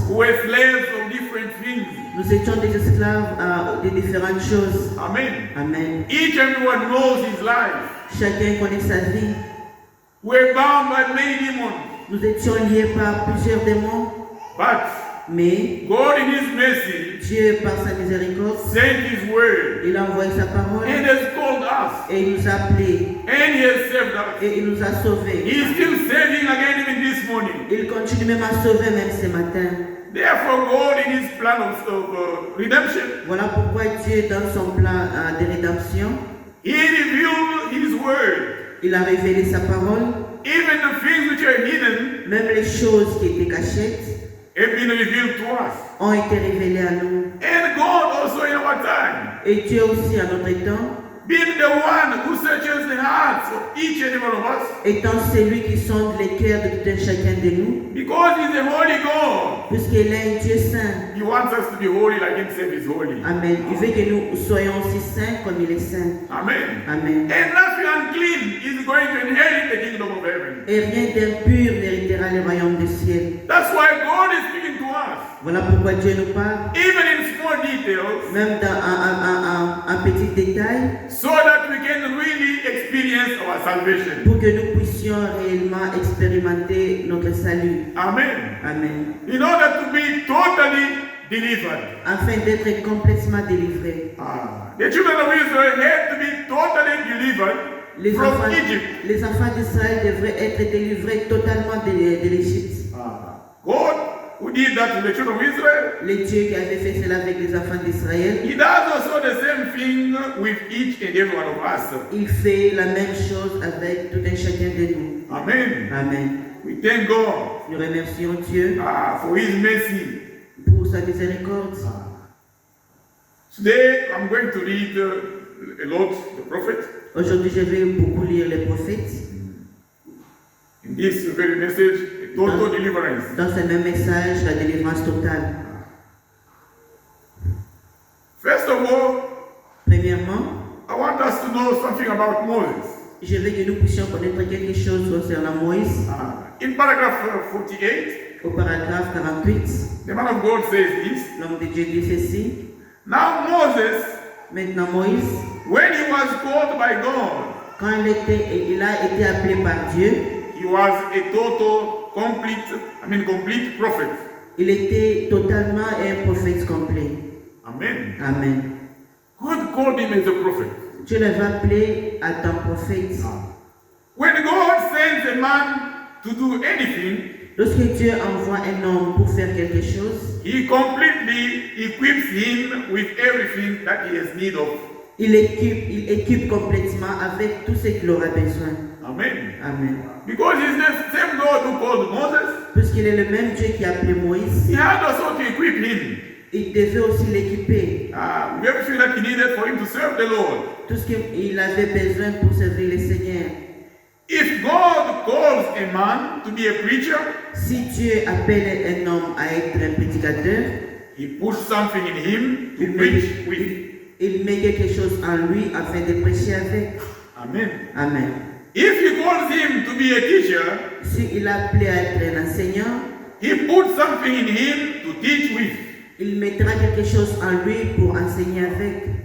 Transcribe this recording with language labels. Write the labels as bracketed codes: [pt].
[en] who were slaves of different things. [fr] Nous étions des esclaves de différentes choses. Amen. Amen. [en] Each and everyone knows his life. [fr] Chacun connaît sa vie. [en] We're bound by many demons. [fr] Nous étions liés par plusieurs démons. [en] But [fr] Mais [en] God in His mercy [fr] Dieu, par sa miséricorde, [en] sent His word [fr] il a envoyé sa parole [en] and has called us [fr] et il nous a appelés [en] and He has saved us. [fr] et il nous a sauvés. [en] He is still saving again even this morning. [fr] Il continue même à sauver même ce matin. [en] Therefore, God in His plan of redemption, [fr] Voilà pourquoi Dieu, dans son plan de rédemption, [en] He revealed His word. [fr] il a révélé sa parole. [en] Even the things which are hidden [fr] Même les choses qui étaient cachettes [en] have been revealed to us. [fr] ont été révélées à nous. [en] And God also in our time, [fr] Et Dieu aussi, à notre temps, [en] being the one who searches the hearts of each and every one of us, [fr] étant celui qui sonde les cœurs de tout un chacun de nous, [en] because He's a holy God, [fr] puisqu'il est un Dieu saint. [en] He wants us to be holy like Himself is holy. Amen. [fr] Il veut que nous soyons aussi saints comme il est saint. Amen. Amen. [en] And nothing unclean is going to inherit the kingdom of heaven. [fr] Et rien d'impur n'héritera le royaume du ciel. [en] That's why God is speaking to us. [fr] Voilà pourquoi Dieu nous parle, [en] Even in small details, [fr] même dans un petit détail, [en] so that we can really experience our salvation. [fr] pour que nous puissions réellement expérimenter notre salut. Amen. Amen. [en] In order to be totally delivered. [fr] Afin d'être complètement délivrés. [en] The children of Israel had to be totally delivered from Egypt. [fr] Les enfants d'Israël devraient être délivrés totalement de l'Égypte. [en] God, who did that to the children of Israel, [fr] Le Dieu qui avait fait cela avec les enfants d'Israël, [en] He does also the same thing with each and every one of us. [fr] il fait la même chose avec tout un chacun de nous. Amen. Amen. [en] We thank God [fr] Nous remercions Dieu [en] for His mercy. [fr] pour sa miséricorde. [en] Today, I'm going to read a lot the prophet. [fr] Aujourd'hui, je vais beaucoup lire les prophètes. [en] In this very message, a total deliverance. [fr] Dans ce même message, la délivrance totale. [en] First of all, [fr] Premièrement, [en] I want us to know something about Moses. [fr] je veux que nous puissions connaître quelque chose concernant Moïse. [en] In paragraph 48, [fr] Au paragraphe 48, [en] the man of God says this. [fr] l'homme de Dieu dit ceci. [en] Now Moses, [fr] Maintenant Moïse, [en] when he was called by God, [fr] quand il a été appelé par Dieu, [en] he was a total, complete prophet. [fr] il était totalement un prophète complet. Amen. Amen. [en] God called him as a prophet. [fr] Dieu l'avait appelé à ton prophète. [en] When God sends a man to do anything, [fr] Lorsque Dieu envoie un homme pour faire quelque chose, [en] He completely equips him with everything that he has need of. [fr] il équipe complètement avec tout ce qu'il aura besoin. Amen. Amen. [en] Because it's the same God who called Moses, [fr] Puisqu'il est le même Dieu qui a appelé Moïse, [en] He had also to equip him [fr] il devait aussi l'équiper. [en] with everything that he needed for him to serve the Lord. [fr] Tout ce qu'il avait besoin pour servir le Seigneur. [en] If God calls a man to be a preacher, [fr] Si Dieu appelle un homme à être un prédicateur, [en] He puts something in him to preach with. [fr] il met quelque chose en lui afin de prêcher avec. Amen. Amen. [en] If He calls him to be a teacher, [fr] Si il a appelé à être un enseignant, [en] He puts something in him to teach with. [fr] il mettra quelque chose en lui pour enseigner avec.